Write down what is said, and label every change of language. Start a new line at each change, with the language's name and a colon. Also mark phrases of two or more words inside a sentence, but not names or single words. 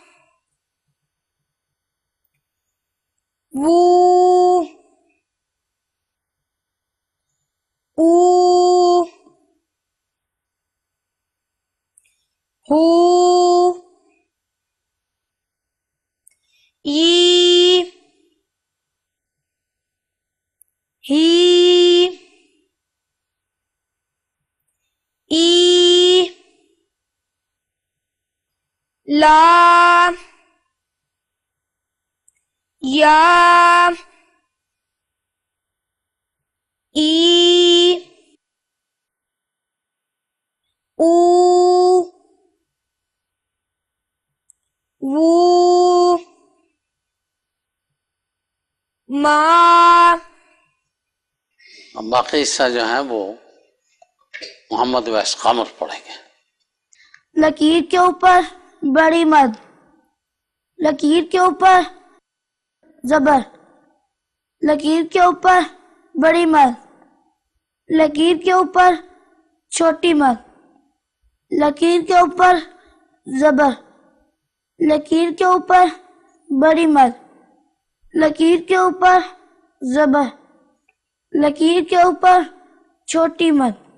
Urdu: وو او ہو ای ہی ای لا یا ای او وو ما اب باقی حصہ جو ہے وہ محمد ویس قامر پڑھیں گے. لکیر کے اوپر بڑی مد، لکیر کے اوپر زبر، لکیر کے اوپر بڑی مد، لکیر کے اوپر چھوٹی مد، لکیر کے اوپر زبر، لکیر کے اوپر بڑی مد، لکیر کے اوپر زبر، لکیر کے اوپر چھوٹی مد.